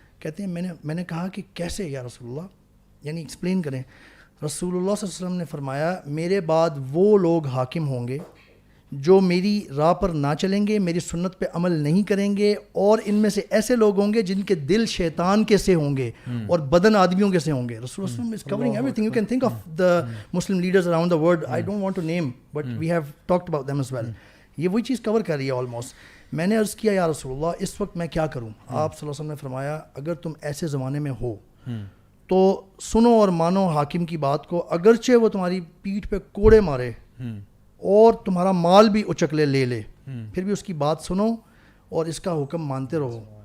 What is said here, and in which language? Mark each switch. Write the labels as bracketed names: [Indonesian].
[Urdu] کہتے ہیں میں نے کہا کہ کیسے یا رسول اللہ, یعنی ایکسپلین کریں. رسول اللہ صلی اللہ علیہ وسلم نے فرمایا میرے بعد وہ لوگ حاکم ہوں گے جو میری راہ پر نہ چلیں گے, میری سنت پہ عمل نہیں کریں گے, اور ان میں سے ایسے لوگ ہوں گے جن کے دل شیطان کے سے ہوں گے اور بدن آدمیوں کے سے ہوں گے. [English] رسول اللہ is covering everything. You can think of the Muslim leaders around the world. I don't want to name, but we have talked about them as well. [Urdu] یہ وہی چیز کور کر رہی ہے آلموسٹ. میں نے عرض کیا یا رسول اللہ اس وقت میں کیا کروں. آپ صلی اللہ علیہ وسلم نے فرمایا اگر تم ایسے زمانے میں ہو تو سنو اور مانو حاکم کی بات کو, اگرچہ وہ تمہاری پیٹھ پہ کوڑے مارے اور تمہارا مال بھی اچک لے پھر بھی اس کی بات سنو اور اس کا حکم مانتے رہو.